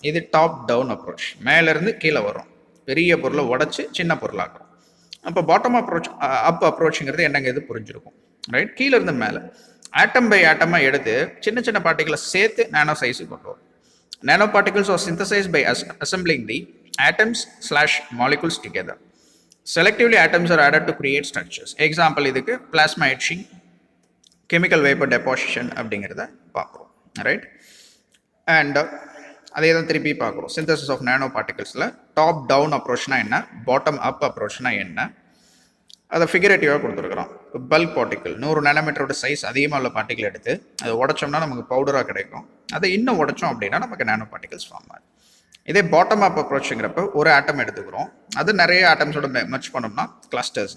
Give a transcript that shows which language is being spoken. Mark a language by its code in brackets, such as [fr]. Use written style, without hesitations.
[ta] இது top down approach. மேலேருந்து கீழே வரும், பெரிய பொருளை உடச்சி சின்ன பொருளாக்குறோம். அப்போ பாட்டம் அப்ரோச் அப் அப்ரோச்சுங்கிறது என்னங்க இது புரிஞ்சிருக்கும். ரைட், கீழேருந்து மேலே ஆட்டம் பை ஆட்டமாக எடுத்து சின்ன சின்ன பார்ட்டிகளை சேர்த்து நேனோ சைஸுக்கு கொண்டு வரும். [en] Nano particles are synthesised by assembling the atoms/molecules together. Selectively atoms are added to create structures. Example இதுக்கு plasma etching, chemical vapor deposition [ta] அப்படிங்கிறத பார்க்குறோம். ரைட், அண்ட் அதே தான் திருப்பி பார்க்குறோம். Synthesis of nano பார்ட்டிகல்ஸில் top down அப்ரோச்னா என்ன, பாட்டம் அப் அப்ரோச்னா என்ன, அதை ஃபிகரேட்டிவாக கொடுத்துருக்குறோம். பல்க் பார்ட்டிக்கல் 100 நானோமீட்டரோட சைஸ் அதிகமாக உள்ள பார்ட்டிக்கல் எடுத்து அதை உடைச்சோம்னா நமக்கு பவுடராக கிடைக்கும். அதை இன்னும் உடைச்சோம் அப்படின்னா நமக்கு நேனோ பார்ட்டிகல்ஸ் ஃபார்ம் ஆகும். இதே பாட்டம் அப் அப்ரோச்சுங்கிறப்ப ஒரு ஆட்டம் எடுத்துக்கிறோம், அது நிறைய ஆட்டம்ஸோட மெர்ஜ் பண்ணோம்னா கிளஸ்டர்ஸ்.